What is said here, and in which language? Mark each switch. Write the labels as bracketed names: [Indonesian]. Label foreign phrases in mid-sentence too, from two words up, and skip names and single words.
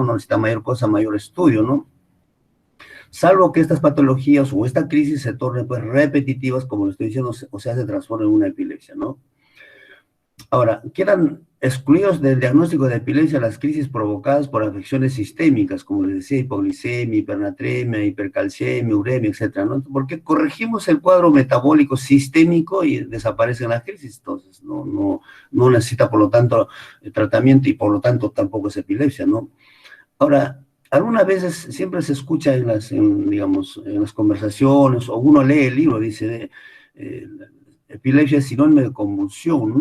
[Spanish] No necesita mayor cosa, mayor estudio, ¿no? Salvo que estas patologías o esta crisis se tornen pues repetitivas, como lo estoy diciendo, o sea, se transforma en una epilepsia, ¿no? Ahora, quedan excluidos del diagnóstico de epilepsia las crisis provocadas por afecciones sistémicas, como les decía, hipoglicemia, hipernatremia, hipercalcemia, uremia, etcétera, ¿no? Porque corregimos el cuadro metabólico sistémico y desaparecen las crisis, entonces no necesita, por lo tanto, tratamiento y por lo tanto tampoco es epilepsia, ¿no? Ahora, algunas veces siempre se escucha digamos, en las conversaciones, o uno lee el libro, dice, epilepsia es sinónimo de convulsión.